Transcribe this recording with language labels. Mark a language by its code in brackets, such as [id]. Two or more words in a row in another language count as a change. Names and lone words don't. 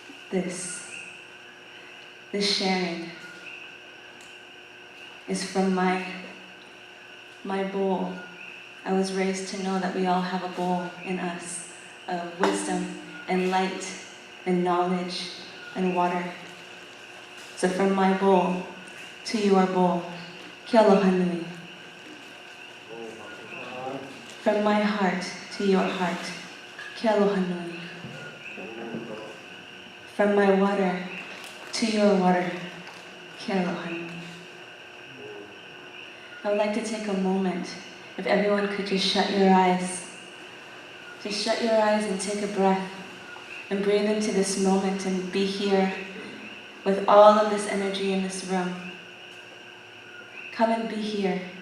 [en] this sharing is from my bowl. I was raised to know that we all have a bowl in us of wisdom and light and knowledge and water. So from my bowl to your bowl, [haw] Kia aloha nui. [en] From my heart to your heart, [haw] Kia aloha nui. [en] From my water to your water, [haw] Kia aloha nui. [en] I would like to take a moment, if everyone could just shut your eyes. Just shut your eyes and take a breath and breathe into this moment and be here with all of this energy in this room. Come and be here.